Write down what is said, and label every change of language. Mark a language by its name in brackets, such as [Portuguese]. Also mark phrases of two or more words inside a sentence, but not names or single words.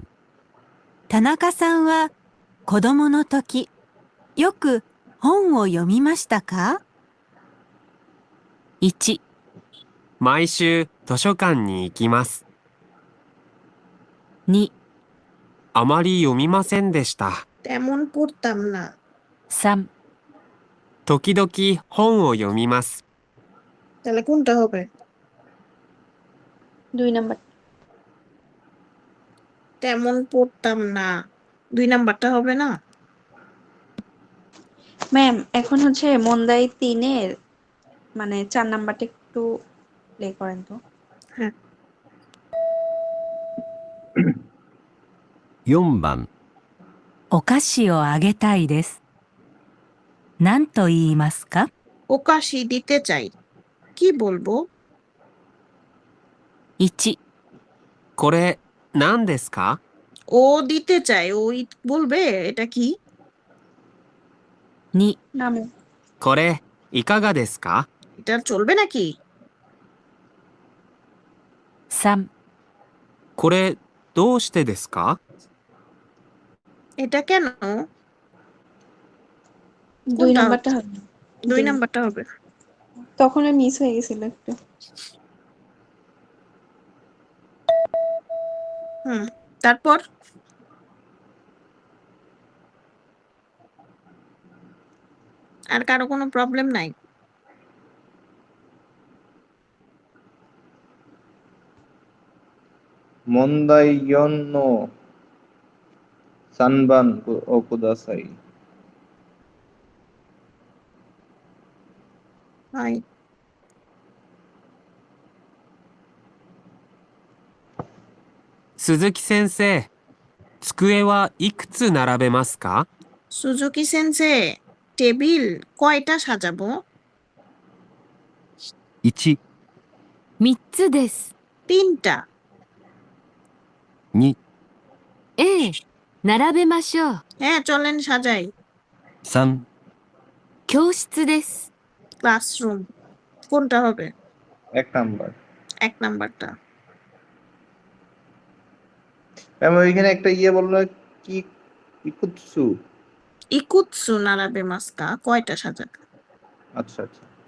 [Japanese] 田中さんは子供の時、よく本を読みましたか？ 1、毎週図書館に行きます。 2、あまり読みませんでした。 [Bangla] তেমন পড়তাম না। [Japanese] 3、時々本を読みます。 [Bangla] তাহলে কোনটা হবে? 2 নাম্বার। তেমন পড়তাম না, 2 নাম্বারটা হবে না? ম্যাম এখন হচ্ছে মন্দাই 3 এর মানে 4 নাম্বারটা একটু প্লে করেন তো। হ্যাঁ। [Japanese] 4 番、お菓子をあげたいです。何と言いますか？ [Bangla] ওকাশি দিতে চাই, কি বলবো? [Japanese] 1、これ、何ですか？ [Bangla] ও দিতে চায়, ওই বলবে এটা কি? [Japanese] 2、 [Bangla] না ম্যাম। [Japanese] これ、いかがですか？ [Bangla] এটা চলবে নাকি? [Japanese] 3、これ、どうしてですか？ [Bangla] এটা কেন? 2 কোনটা হবে? নাম্বারটা হবে। 2 নাম্বারটা হবে। তখন মিস হয়ে গেছিল একটু। তারপর? আর কারো কোনো প্রবলেম নাই? [Japanese] 問題四の三番をください. [Bangla] নাই। [Japanese] 鈴木先生、机はいくつ並べますか？ [Bangla] সুজুকি সেনসে, টেবিল কয়টা সাজাবো? [Japanese] 1、 3 つです。 [Bangla] 3টা। [Japanese] 2、ええ、並べましょう。 [Bangla] হ্যাঁ চলেন সাজাই। [Japanese] 3、教室です。 [Bangla] ক্লাসরুম, কোনটা হবে? 1 নাম্বার। 1 নাম্বারটা। ম্যাম ওইখানে একটা বললো কি ইকুৎসু। [Japanese] いくつ並べますか, [Bangla] কয়টা সাজাবে? আচ্ছা আচ্ছা,